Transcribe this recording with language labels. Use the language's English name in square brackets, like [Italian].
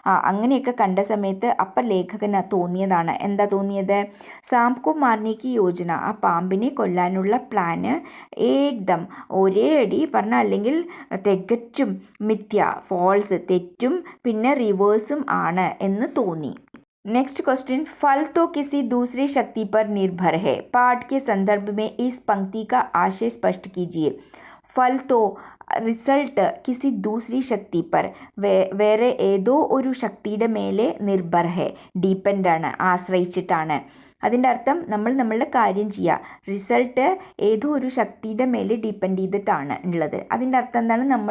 [Malayalam] അങ്ങനെയൊക്കെ കണ്ട സമയത്ത് അപ്പം ലേഖകന് തോന്നിയതാണ്. എന്താ തോന്നിയത്? [Hindi] സാംകോ മാർനെ കി യോജന, [Malayalam] ആ പാമ്പിനെ കൊല്ലാനുള്ള പ്ലാന് ഏകദം ഒരേ അടി പറഞ്ഞ, അല്ലെങ്കിൽ തികച്ചും മിഥ്യ ഫോൾസ് തെറ്റും പിന്നെ റിവേഴ്സും ആണ് എന്ന് തോന്നി. [Hindi] नेक्स्ट क्वेश्चन, फल तो किसी दूसरी शक्ति पर निर्भर है, पाठ के संदर्भ में इस पंक्ति का आशय स्पष्ट कीजिए. फल तो [Malayalam] റിസൾട്ട് [Hindi] കിസി ദൂസരി ശക്തി പർ, [Malayalam] വേറെ ഏതോ ഒരു ശക്തിയുടെ മേലെ [Hindi] നിർഭർ ഹെ, [Malayalam] ഡിപ്പെൻഡാണ്, ആശ്രയിച്ചിട്ടാണ്. അതിൻ്റെ അർത്ഥം നമ്മളുടെ കാര്യം ചെയ്യുക, റിസൾട്ട് ഏതോ ഒരു ശക്തിയുടെ മേലെ ഡിപ്പെൻഡ് ചെയ്തിട്ടാണ് ഉള്ളത്. അതിൻ്റെ അർത്ഥം എന്താണ്?